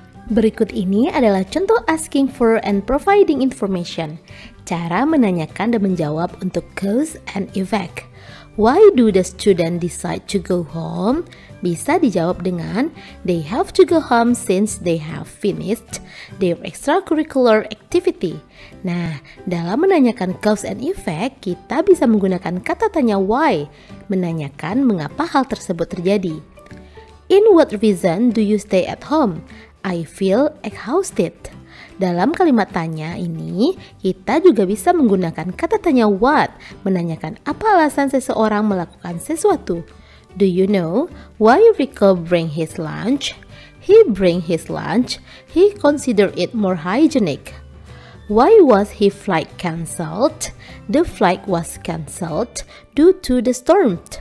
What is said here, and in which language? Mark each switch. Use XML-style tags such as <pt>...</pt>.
<id>Berikut ini adalah contoh asking for and providing information. Cara menanyakan dan menjawab untuk cause and effect.</id> <en>Why do the student decide to go home?</en> <id>Bisa dijawab dengan</id> <en>they have to go home since they have finished their extracurricular activity.</en> <id>Nah, dalam menanyakan cause and effect, kita bisa menggunakan kata tanya why, menanyakan mengapa hal tersebut terjadi.</id> <en>In what reason do you stay at home? I feel exhausted.</en> <id>Dalam kalimat tanya ini, kita juga bisa menggunakan kata tanya what, menanyakan apa alasan seseorang melakukan sesuatu.</id> <en>Do you know why Rico bring his lunch? He bring his lunch. He consider it more hygienic. Why was his flight cancelled? The flight was cancelled due to the storm.</en>